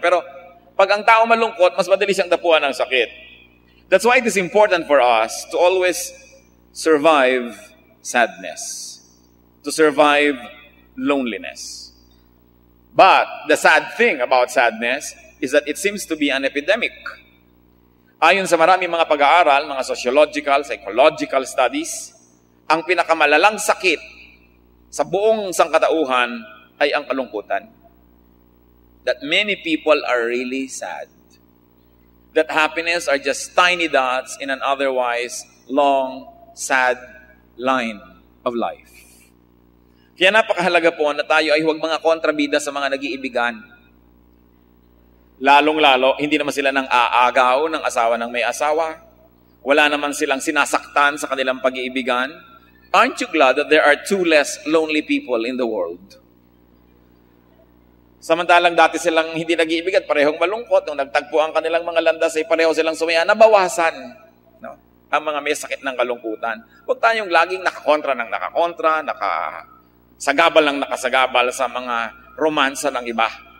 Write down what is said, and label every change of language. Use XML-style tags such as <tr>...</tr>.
<tl>Pero pag ang tao malungkot, mas madali siyang dapuan ng sakit.</tl> <en>That's why it is important for us to always survive sadness, to survive loneliness. But the sad thing about sadness is that it seems to be an epidemic.</en> <tl>Ayon sa maraming mga pag-aaral, mga sociological, psychological studies, ang pinakamalalang sakit sa buong sangkatauhan ay ang kalungkutan.</tl> <en>That many people are really sad. That happiness are just tiny dots in an otherwise long, sad line of life.</en> <tl>Kaya napakahalaga po na tayo ay huwag mga kontrabida sa mga nag-iibigan. Lalong-lalo, hindi naman sila nang aagaw ng asawa ng may asawa. Wala naman silang sinasaktan sa kanilang pag-iibigan.</tl> <en>Aren't you glad that there are 2 less lonely people in the world?</en> <tl>Samantalang dati silang hindi nag-iibigan, parehong malungkot. Nung nagtagpo ang kanilang mga landas ay pareho silang sumaya, nabawasan. No? Ang mga may sakit ng kalungkutan. Huwag tayong laging nakakontra ng nakakontra, nakasagabal ng nakasagabal sa mga romansa ng iba.</tl>